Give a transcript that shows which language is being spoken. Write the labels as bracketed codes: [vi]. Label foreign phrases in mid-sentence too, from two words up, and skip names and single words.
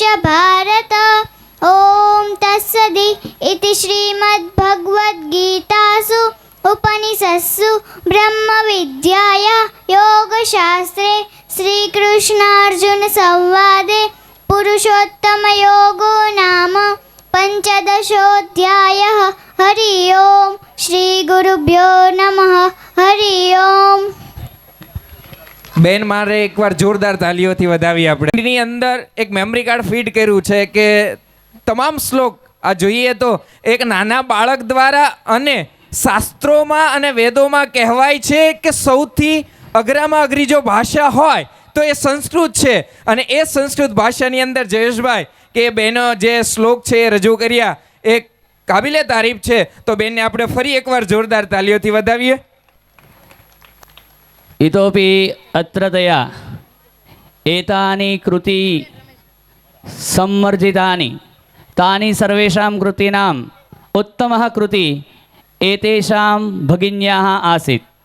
[sa] भारत ॐ तत्सदि इति श्रीमद्भगवद्गीतासु उपनिषत्सु ब्रह्मविद्यायां योगशास्त्रे श्रीकृष्णार्जुनसंवादे पुरुषोत्तमयोगो नाम पञ्चदशोऽध्यायः हरि ओम् श्रीगुरुभ्यो नमः हरि ओम्। [gu] બેન મારે એકવાર જોરદાર તાલીઓથી વધાવી આપણે એની અંદર એક [en] memory card [gu] ફીડ કર્યું છે કે તમામ શ્લોક આ જોઈએ તો એક નાના બાળક દ્વારા અને શાસ્ત્રોમાં અને વેદોમાં કહેવાય છે કે સૌથી અઘરામાં અઘરી જો ભાષા હોય તો એ સંસ્કૃત છે અને એ સંસ્કૃત ભાષાની અંદર જયેશભાઈ કે બહેનો જે શ્લોક છે એ રજૂ કર્યા એ [ur] قابلِ تعریف [gu] છે તો બેનને આપણે ફરી એકવાર જોરદાર તાલીઓથી વધાવીએ। [sa] इतोपि अत्रतया एतानि कृति सम्वर्जितानि तानि सर्वेषां कृतीनाम् उत्तमः कृति एतेषां भगिन्याः आसीत्।